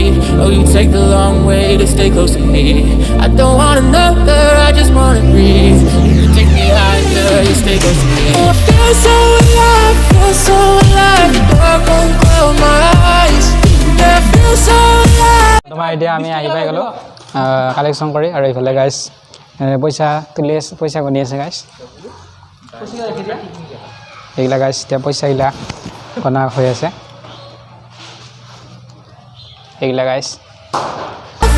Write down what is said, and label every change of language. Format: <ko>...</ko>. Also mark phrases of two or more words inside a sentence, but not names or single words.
<en>Oh, you take the long way to stay close to me. I don't want another, I just wanna breathe. You take me higher, you stay close to me. Oh, I feel so alive, feel so alive. The dark won't cloud my eyes. Yeah, I feel so alive.</en> <as>তোমাৰ এতিয়া আমি আহি পাই গ'লোঁ কালেকশ্যন কৰি আৰু এইফালে গাইছ পইচা তুলি আছে পইচা গণি আছে গাইছ এইগিলা গাইছ এতিয়া পইচাগিলা গণা হৈ আছে এইগিলা গাইছ</as>